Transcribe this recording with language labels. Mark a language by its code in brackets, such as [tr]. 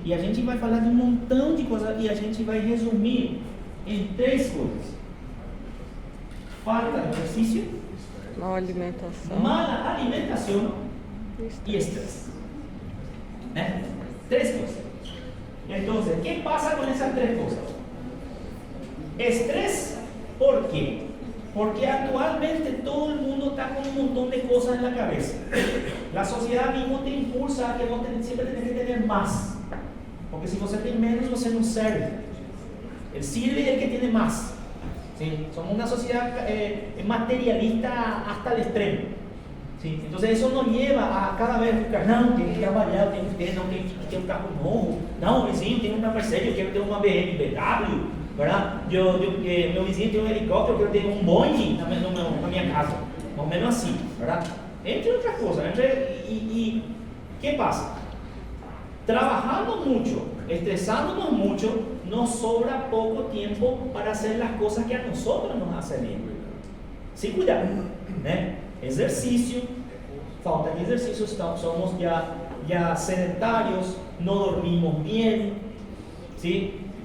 [pt] Y a gente vai falar de um montão de coisas e a gente vai resumir em 3 coisas: falta de exercício, Mal alimentação. mala alimentação e estresse. [es] ¿Eh? 3 cosas. Entonces, ¿qué pasa con esas 3 cosas? Estrés, ¿por qué? Porque actualmente todo el mundo está con un montón de cosas en la cabeza. La sociedad mismo te impulsa a que vos siempre tenés que tener más. Porque si vos tenés menos, vos no sirve. El sirve es el que tiene más. ¿Sí? Somos una sociedad materialista hasta el extremo. ¿Sí? Entonces eso nos lleva a cada vez buscar, [pt] não, tenho que trabalhar, tenho que ter, não, tenho que ter um carro novo, não, o vizinho tem uma Mercedes, eu quero ter uma BMW, ¿verdad? Meu vizinho tem um helicóptero, eu quero ter um Boeing na minha casa, mais ou menos assim, ¿verdad? Entre outras coisas, [es] y ¿qué pasa? Trabajando mucho, estresándonos mucho, nos sobra poco tiempo para hacer las cosas que a nosotros nos hacen bien. Sin cuidado, ¿eh? [pt] Exercício, falta de exercício, [es] somos ya sedentarios, no dormimos bien, ¿sí?